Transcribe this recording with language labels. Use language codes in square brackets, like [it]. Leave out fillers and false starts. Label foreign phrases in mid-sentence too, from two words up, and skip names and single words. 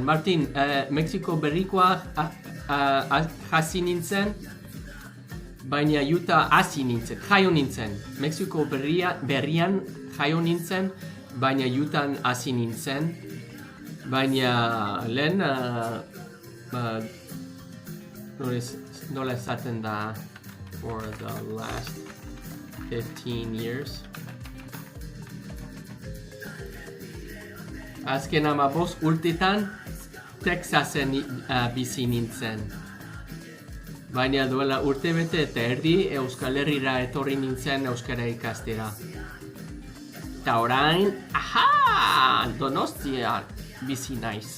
[eu] Martin, Mexiko berrikoa hasi nintzen, baina Utah hasi nintzen, jaio nintzen. Mexiko berrian jaio nintzen, baina Utah hasi nintzen. Baina lehen, nola esaten da, [en] for the last 15 years. [eu] Azken 15 urtetan Texasen bizi nintzen. Baina duela urtebete eta erdi Euskal Herrira etorri nintzen euskara ikastera. Eta orain, Donostia bizi naiz.